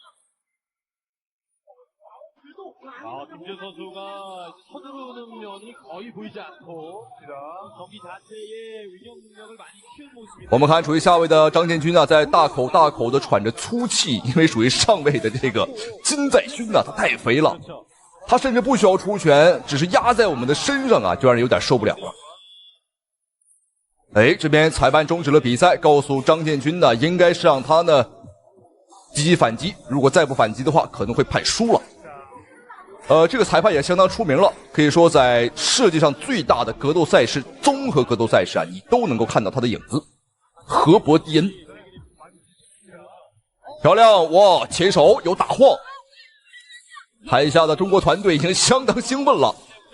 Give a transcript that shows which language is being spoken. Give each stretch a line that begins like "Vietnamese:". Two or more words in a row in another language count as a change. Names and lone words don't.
Chinese: 我們看處於下位的張建軍在大口大口的喘着粗氣，因為屬於上位的這個金在鑫他太肥了，他甚至不需要出拳，只是壓在我們的身上就讓人有點受不了了。哎，這邊裁判終止了比賽，告訴張建軍應該是讓他積極反擊，如果再不反擊的話可能會判輸了。這個裁判也相當出名了，可以說在世界上最大的格鬥賽事综合格鬥賽事你都能夠看到他的影子。何伯蒂恩，漂亮哇！前手有打晃，台下的中國团隊已經相當興奮了。